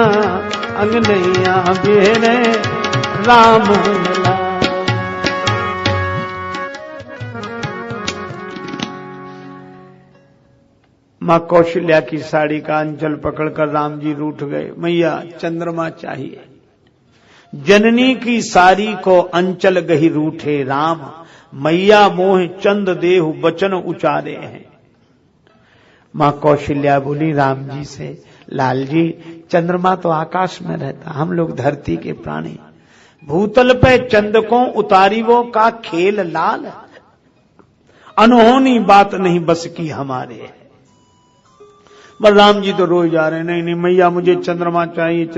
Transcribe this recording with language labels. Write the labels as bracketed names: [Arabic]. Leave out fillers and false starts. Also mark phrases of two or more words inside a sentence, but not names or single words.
[Braj] अंगनैया बिहरे राम लला। [Hindi] मां कौशल्या की साड़ी का अंचल पकड़कर राम जी रूठ गए। मैया चंद्रमा चाहिए। [Braj] जननी की साड़ी को अंचल गही रूठे राम। मैया मोह चंद देहु बचन उचारे हैं। [Hindi] मां कौशल्या बोली राम जी से, लाल जी चंद्रमा तो आकाश में रहता, हम लोग धरती के प्राणी। [Braj] भूतल पे चंद को उतारी वो का खेल लाल। अनहोनी बात नहीं बस की हमारे। [Hindi] बलराम जी तो रोज जा रहे, नहीं नहीं मैया मुझे चंद्रमा चाहिए।